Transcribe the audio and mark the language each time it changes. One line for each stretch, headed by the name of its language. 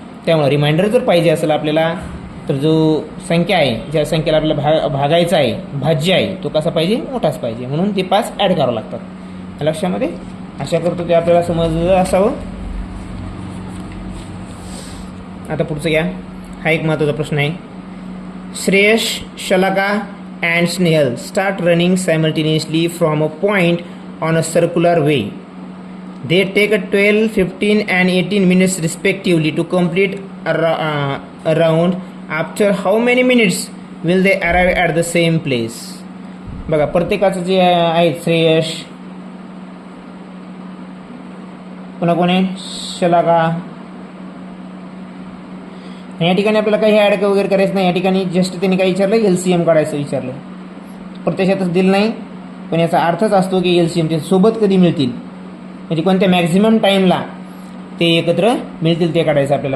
Marathi: त्यामुळे रिमाइंडर जर पाहिजे असेल आपल्याला तर जो संख्या आहे, ज्या संख्येला आपल्याला भागायचा आहे, भाज्य आहे, तो कसा पाहिजे? मोठाच पाहिजे. म्हणून ते 5 ॲड करावं लागतात लक्षामध्ये. आशा करतो ते आपल्याला समजलं असावं. आता पुढचं घ्या. हा एक महत्त्वाचा प्रश्न आहे.
English: Shreyash, Shalaka and Snehal start running simultaneously from a point on a circular way. They take a 12, 15 and 18 minutes respectively to complete a round. After how many minutes will they arrive at the same place?
Marathi: बघा प्रत्येकाचं जे आहे श्रेयश, पुन्हा कोण आहे? शलाका. या ठिकाणी आपल्याला काही ॲड वगैरे करायचं नाही. या ठिकाणी जस्ट त्यांनी काय विचारलं? एलसीएम काढायचं विचारलं. प्रत्यक्षातच दिलं नाही, पण याचा अर्थच असतो की एलसीएम ते सोबत कधी मिळतील, म्हणजे कोणत्या मॅक्झिमम टाईमला ते एकत्र मिळतील ते काढायचं आपल्याला.